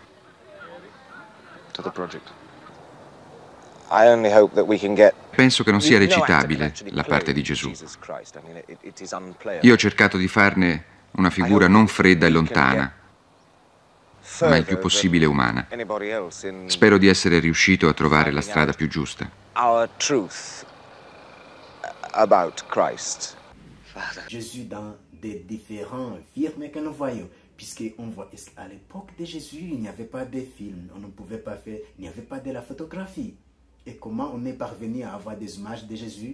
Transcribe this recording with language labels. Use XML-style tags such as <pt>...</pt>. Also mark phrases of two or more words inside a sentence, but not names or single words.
<it>Penso che non sia recitabile la parte di Gesù. Io ho cercato di farne una figura non fredda e lontana, ma il più possibile umana. Spero di essere riuscito a trovare la strada più giusta.</it> <en>About Christ.</en> <fr>Jésus dans des différents films que nous voyons, puisqu'on voit qu'à l'époque de Jésus, il n'y avait pas de film, on ne pouvait pas faire, il n'y avait pas de la photographie. Et comment on est parvenu à avoir des images de Jésus?</fr>